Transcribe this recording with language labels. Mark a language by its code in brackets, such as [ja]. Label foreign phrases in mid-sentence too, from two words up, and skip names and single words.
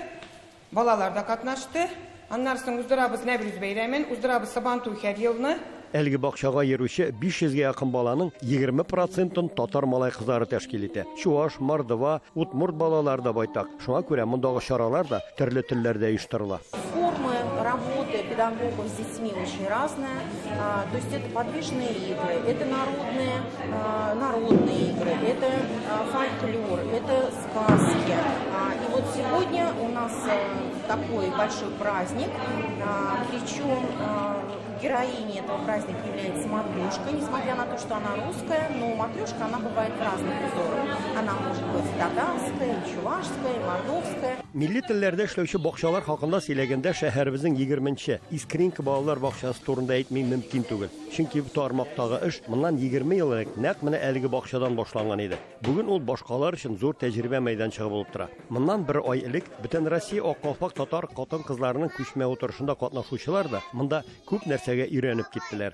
[tt] Балалар да катнашты. Аннан соң уздырабыз Нәврүз бәйрәмен, уздырабыз Сабантуй һәр елны. Әлеге бакчага йөрүче 500-гә якын баланың 20%-ын татар малай кызлары тәшкил итә. Чуаш, Мордва, Удмурт балалар да байтак. Шуңа күрә мондагы чаралар да төрле телләрдә оештырыла. [ru] Формы работы педагогов с детьми очень разная. То есть это подвижные игры, это народные игры, это фольклор, это сказки. И вот сегодня у нас такой большой праздник, причем героиней этого праздника является Матрюшка, несмотря на то, что она русская, но Матрюшка, она бывает в разных узорах. Она может быть татарская, чувашская, мордовская. [tt] Милли телләрдә эшләүче бакчалар хакында сөйләгәндә шәһәребезнең 20-нче Искринка балалар бакчасы турында әйтмәй мөмкин түгел. Чөнки бу тармактагы эш моннан 20 ел элек нәкъ менә әлеге бакчадан башланган иде. Бүген ул башкалар өчен зур тәҗрибә мәйданчыгы булып тора. Моннан 1 ай элек бөтен Россия аккалпак татар хатын-кызларының күчмә утырышында катнашучылар да монда күп нәрсәгә өйрәнеп киттеләр.